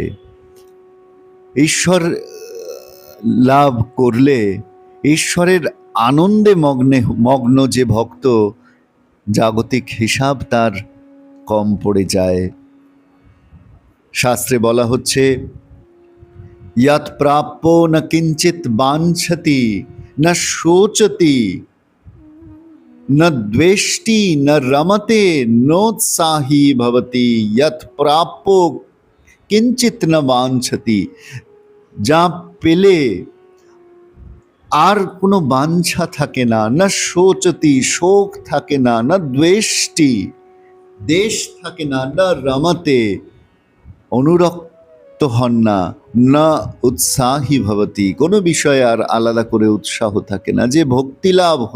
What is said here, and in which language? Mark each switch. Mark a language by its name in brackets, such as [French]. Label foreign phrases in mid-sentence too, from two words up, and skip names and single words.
[Bangla] ঈশ্বর লাভ করলে ঈশ্বরের আনন্দে মগ্ন যে ভক্ত, জাগতিক হিসাব তার কম পড়ে যায়। শাস্ত্রে বলা হচ্ছে, [Sanskrit] यत् प्राप्यो न किंचित वांछति न शोचति न द्वेष्टि न रमते नोत्साही भवति। यत् प्राप्यो किंचित न वांछति, [Bangla] যা পেলে আর কোনো বাঞ্ছা থাকে না, [Sanskrit] না শোচতি, [Bangla] শোক থাকে না, [Sanskrit] না দ্বেষ্টি, [Bangla] দেশ থাকে না, [Sanskrit] না রমতে, [Bangla] অনুরক্ত হন না, [Sanskrit] না উৎসাহী ভবতি, [Bangla] কোনো বিষয়ে আর আলাদা করে উৎসাহ থাকে না।